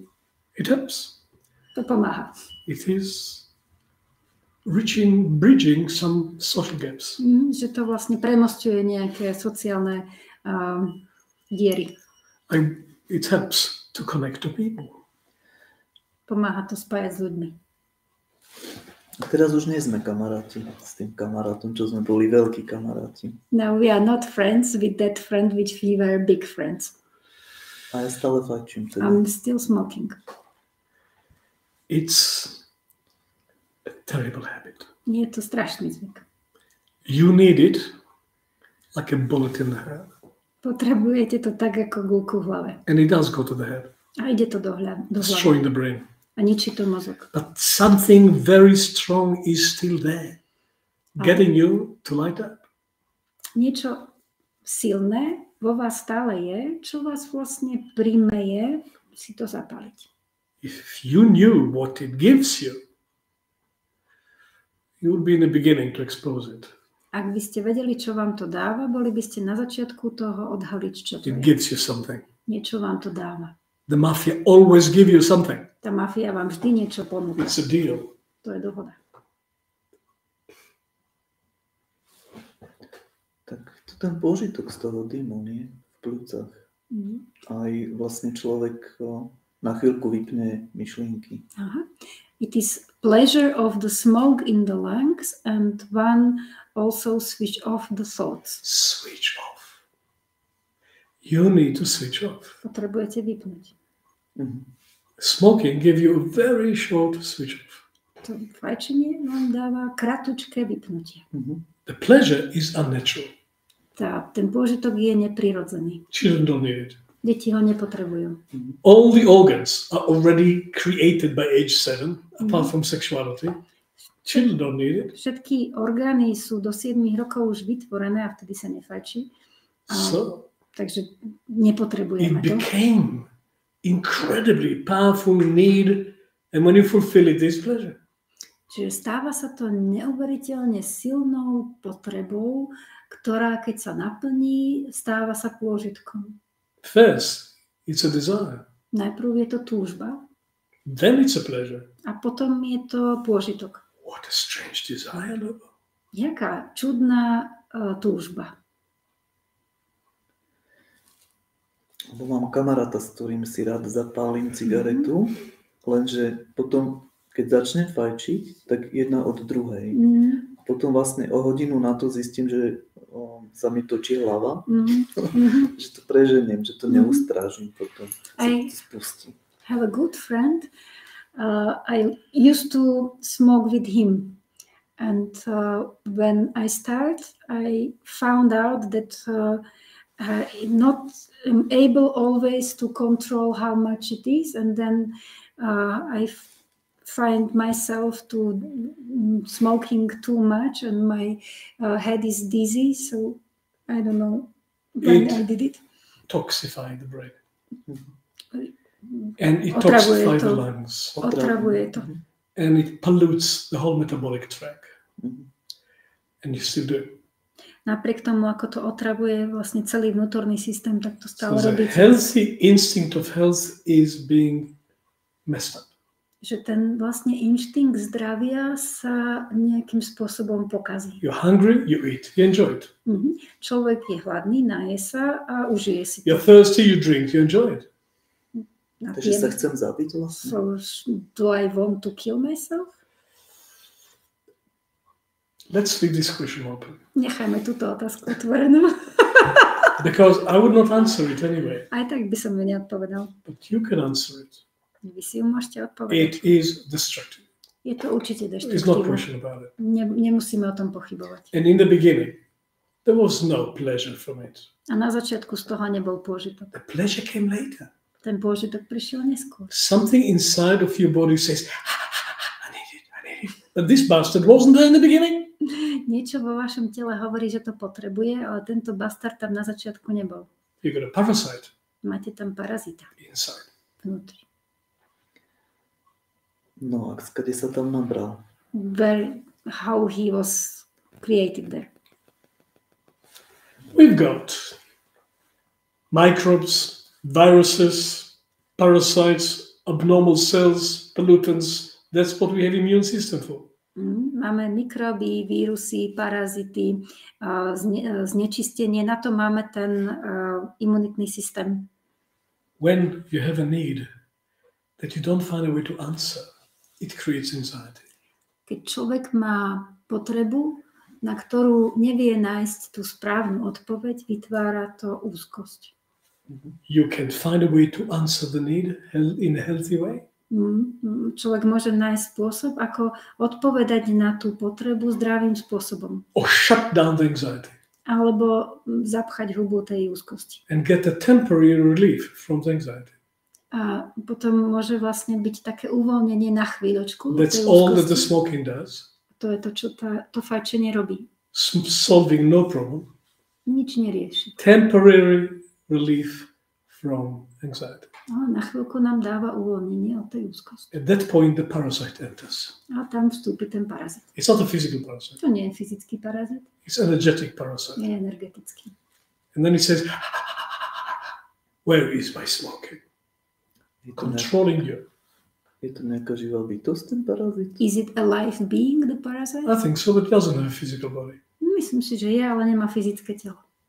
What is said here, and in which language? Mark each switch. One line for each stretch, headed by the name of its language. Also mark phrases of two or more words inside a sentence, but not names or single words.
English: It helps.
Slovak: To pomáha.
English: It is bridging some social gaps.
Slovak: Že to vlastne premosťuje nejaké sociálne diery.
English: It helps to connect to people.
Slovak: Pomáha to spájať s ľuďmi. A teraz už nie sme kamaráti s tým kamarátom, čo sme boli veľkí kamaráti.
English: Now we are not friends with that friend which we were big friends.
Slovak: A ja stále fajčím teda.
English: I'm still smoking. It's a terrible habit.
Slovak: Je to strašný zvyk.
English: You need it like a bullet in the head.
Slovak: Potrebujete to tak ako guľku v hlave.
English: And it does go to the head.
Slovak: A ide to do hlavy.
English: Destroying the brain.
Slovak: A ničí to mozog.
English: But something very strong is still there. Getting you to light up.
Slovak: Niečo silné vo vás stále je, čo vás vlastne primeje si to zapáliť.
English: If you knew what it gives you, you would be in the beginning to expose it.
Slovak: Ak by ste vedeli, čo vám to dáva, boli by ste na začiatku toho odhaliť, čo to
English: It
Slovak: je.
English: gives you something.
Slovak: Niečo vám to dáva.
English: The mafia always give you something.
Slovak: Tá mafia vám vždy niečo ponúka.
English: It's a deal.
Slovak: To je dohoda. Tak to ten požitok z toho dymu, nie? V pľúcach. Aj vlastne človek na chvíľku vypne myšlienky. Aha.
English: It is pleasure of the smoke in the lungs and one also switch off the thoughts. Switch off. You need to switch off.
Slovak: Potrebujete vypnúť.
English: Smoking gives you a very short switch off.
Slovak: To fajčenie vám dáva kratučké vypnutie.
English: The pleasure is unnatural.
Slovak: Ten pôžitok je neprirodzený.
English: Children don't need it.
Slovak: Deti ho nepotrebujú.
English: All the organs are already created by age 7, apart from sexuality. Children don't need it.
Slovak: Všetky orgány sú do 7 rokov už vytvorené a vtedy sa nefajčí. Takže nepotrebujeme
English: it
Slovak: to.
English: became incredibly powerful need, and when you fulfill it, there's pleasure.
Slovak: Čiže stáva sa to neuveriteľne silnou potrebou, ktorá keď sa naplní, stáva sa pôžitkom.
English: First, it's a desire.
Slovak: Najprv je to túžba.
English: Then it's a pleasure.
Slovak: A potom je to pôžitok.
English: What a strange desire.
Slovak: Jaká čudná túžba. Lebo mám kamaráta, s ktorým si rád zapálim cigaretu, lenže potom, keď začne fajčiť, tak jedna od druhej. A potom vlastne o hodinu na to zistím, že sa mi točí hlava, že to preženiem, že to neustrážim potom.
English: I have a good friend. I used to smoke with him. And when I start, I found out that not able always to control how much it is. And then I find myself to smoking too much and my head is dizzy. So I don't know when I did it. Toxify the brain. And it toxifies the lungs.
Slovak: Otravuje to.
English: And it pollutes the whole metabolic tract. And you still do it.
Slovak: Napriek tomu, ako to otravuje vlastne celý vnútorný systém, tak to stále
English: The
Slovak: robí.
English: healthy instinct of health is being messed up.
Slovak: Že ten vlastne inštinkt zdravia sa nejakým spôsobom pokazí.
English: You're hungry, you eat, you enjoy it.
Slovak: Človek je hladný, naje sa a užije si to.
English: You're thirsty, you drink, you enjoy it.
Slovak: Takže sa chcem zabiť vlastne.
English: So, do I want to kill myself? Let's leave this question open.
Slovak: Nechajme túto otázku otvorenú.
English: Because I would not answer it anyway.
Slovak: Aj tak by som ju neodpovedal.
English: But you can answer it.
Slovak: Vy si ju môžete odpovedať.
English: It is destructive.
Slovak: Je to určite
English: There's no
Slovak: deštruktívne.
English: question about it.
Slovak: Nemusíme o tom pochybovať.
English: And in the beginning, there was no pleasure from it.
Slovak: A na začiatku z toho nebol pôžitok.
English: The pleasure came later.
Slovak: Ten pôžitok prišiel neskôr.
English: Something inside of your body says, I need it, I need it. But this bastard wasn't there in the beginning.
Slovak: Niečo vo vašom tele hovorí, že to potrebuje, ale tento bastard tam na začiatku nebol.
English: You got a parasite
Slovak: Máte tam parazita
English: inside.
Slovak: vnútri. No a skade sa tam nabral?
English: How he was created there. We've got microbes, viruses, parasites, abnormal cells, pollutants. That's what we have immune system for.
Slovak: Máme mikróby, vírusy, parazity, znečistenie. Na to máme ten imunitný systém.
English: When you have a need that you don't find a way to answer, it creates anxiety.
Slovak: Keď človek má potrebu, na ktorú nevie nájsť tú správnu odpoveď, vytvára to úzkosť.
English: You can find a way to answer the need in a healthy way.
Slovak: Človek môže nájsť spôsob, ako odpovedať na tú potrebu zdravým spôsobom.
English: Or shut down the anxiety
Slovak: Alebo zapchať hubu tej úzkosti.
English: and get a temporary relief from the anxiety.
Slovak: A potom môže vlastne byť také uvoľnenie na chvíľočku. od
English: That's
Slovak: tej
English: all that the
Slovak: úzkosti.
English: smoking does.
Slovak: To je to, čo to fajčenie robí.
English: Solving no problem.
Slovak: Nič nerieši.
English: Temporary relief from anxiety.
Slovak: Ale na chvíľku nám dáva uvoľnenie od tej úzkosti.
English: At that point, the parasite enters.
Slovak: A tam vstúpi ten parazit.
English: It's not a physical parasite.
Slovak: To nie je fyzický parazit,
English: It's energetic parasite.
Slovak: je energetický.
English: And then it says, where is my smoking? Controlling you.
Slovak: Je to nejaká živá bytosť, ten parazit?
English: Is it a life being, the parasite? I think so, but it doesn't have a physical body.
Slovak: Myslím si, že je, ale nemá fyzické telo.